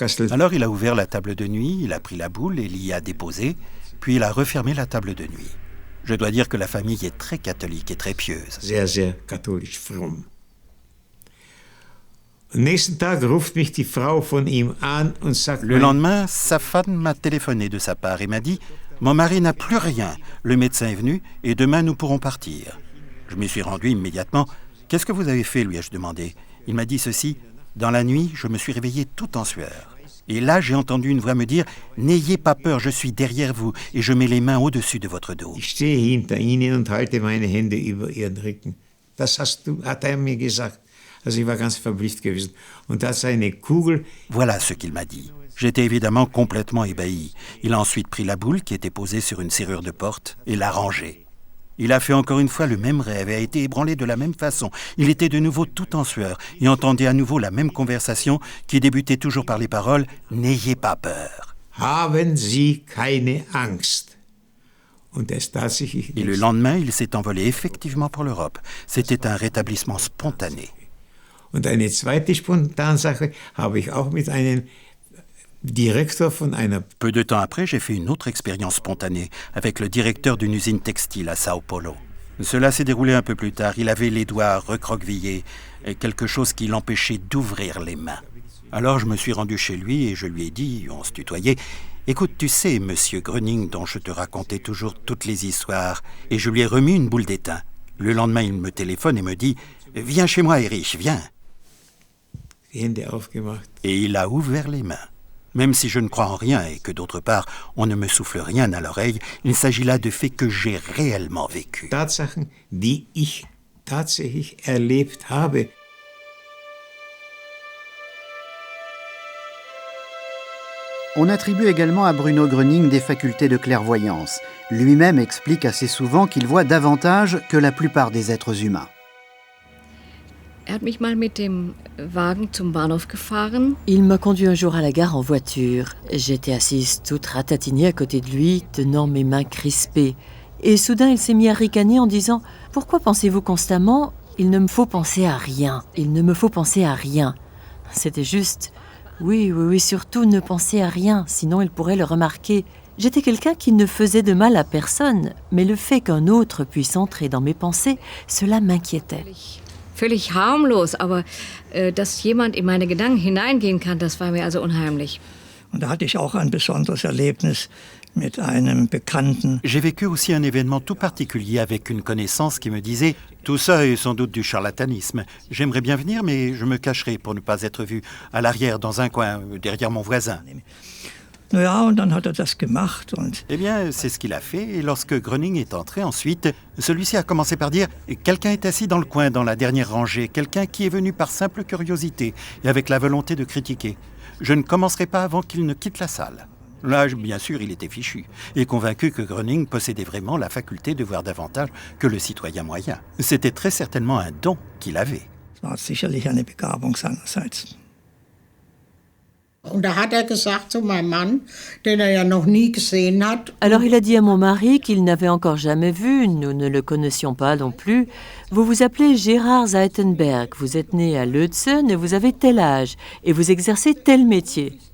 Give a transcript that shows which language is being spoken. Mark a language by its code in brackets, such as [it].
[fr] Alors il a ouvert la table de nuit, il a pris la boule et l'y a déposée, puis il a refermé la table de nuit. Je dois dire que la famille est très catholique et très pieuse. [de] Sehr, sehr katholisch, fromm. Am nächsten Tag ruft mich die Frau von ihm an und sagt... [fr] Le lendemain, sa femme m'a téléphoné de sa part et m'a dit « Mon mari n'a plus rien, le médecin est venu et demain nous pourrons partir. » Je m'y suis rendu immédiatement. « Qu'est-ce que vous avez fait ?» lui ai-je demandé. Il m'a dit ceci. Dans la nuit, je me suis réveillé tout en sueur. Et là, j'ai entendu une voix me dire « N'ayez pas peur, je suis derrière vous et je mets les mains au-dessus de votre dos. » [de] Ich stehe hinter Ihnen und halte meine Hände über Ihren Rücken. Das hat er mir gesagt. Also ich war ganz verblüfft gewesen. Und da ist eine Kugel. [fr] Voilà ce qu'il m'a dit. J'étais évidemment complètement ébahi. Il a ensuite pris la boule qui était posée sur une serrure de porte et l'a rangée. Il a fait encore une fois le même rêve et a été ébranlé de la même façon. Il était de nouveau tout en sueur et entendait à nouveau la même conversation qui débutait toujours par les paroles « N'ayez pas peur ». [de] Haben Sie keine Angst. [fr] Et le lendemain, il s'est envolé effectivement pour l'Europe. C'était un rétablissement spontané. [de] Und eine zweite Spontansache habe ich auch mit einem Directeur von einer... [fr] Peu de temps après, j'ai fait une autre expérience spontanée avec le directeur d'une usine textile à Sao Paulo. Cela s'est déroulé un peu plus tard. Il avait les doigts recroquevillés, quelque chose qui l'empêchait d'ouvrir les mains. Alors je me suis rendu chez lui et je lui ai dit, on se tutoyait, « Écoute, tu sais, monsieur Gröning, dont je te racontais toujours toutes les histoires, et je lui ai remis une boule d'étain. Le lendemain, il me téléphone et me dit, « Viens chez moi, Erich, viens. » Et il a ouvert les mains. Même si je ne crois en rien et que d'autre part, on ne me souffle rien à l'oreille, il s'agit là de faits que j'ai réellement vécus. [de] Tatsachen, die ich tatsächlich erlebt habe. [fr] On attribue également à Bruno Gröning des facultés de clairvoyance. Lui-même explique assez souvent qu'il voit davantage que la plupart des êtres humains. Il m'a conduit un jour à la gare en voiture. J'étais assise toute ratatinée à côté de lui, tenant mes mains crispées. Et soudain, il s'est mis à ricaner en disant « Pourquoi pensez-vous constamment « Il ne me faut penser à rien, il ne me faut penser à rien ». C'était juste « Oui, surtout ne pensez à rien, sinon il pourrait le remarquer. J'étais quelqu'un qui ne faisait de mal à personne, mais le fait qu'un autre puisse entrer dans mes pensées, cela m'inquiétait. [de] Völlig harmlos, aber dass jemand in meine Gedanken hineingehen kann, das war mir also unheimlich. Und da hatte ich auch ein besonderes Erlebnis mit einem Bekannten. [fr] J'ai vécu aussi un événement tout particulier avec une connaissance qui me disait « Tout ça est sans doute du charlatanisme. J'aimerais bien venir, mais je me cacherai pour ne pas être vu à l'arrière, dans un coin, derrière mon voisin. » [de] Ja, und dann hat das gemacht. [fr] Eh bien, c'est ce qu'il a fait, et lorsque Gröning est entré ensuite, celui-ci a commencé par dire « Quelqu'un est assis dans le coin, dans la dernière rangée, quelqu'un qui est venu par simple curiosité et avec la volonté de critiquer. Je ne commencerai pas avant qu'il ne quitte la salle. » Là, bien sûr, il était fichu, et convaincu que Gröning possédait vraiment la faculté de voir davantage que le citoyen moyen. C'était très certainement un don qu'il avait. [de] Es war sicherlich eine Begabung seinerseits. [fr] Alors il a dit à mon mari qu'il n'avait encore jamais vu, nous ne le connaissions pas non plus. Vous vous appelez Gérard Zeitenberg, vous êtes né à Leutzen et vous avez tel âge, et vous exercez tel métier.